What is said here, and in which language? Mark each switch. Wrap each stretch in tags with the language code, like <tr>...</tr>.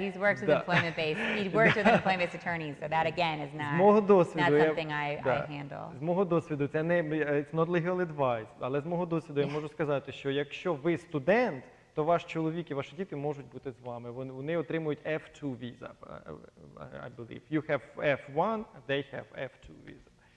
<en>He works with employment-based. He works with employment-based attorneys. So that again is not something I handle.</en> <uk>З мого досвіду це не</uk> <en>it's not legal advice,</en> <uk>але з мого досвіду я можу сказати, що якщо ви студент, то ваш чоловік і ваші діти можуть бути з вами. Вони отримують</uk> <en>F2 visa, I believe. You have F1, they have F2 visa.</en>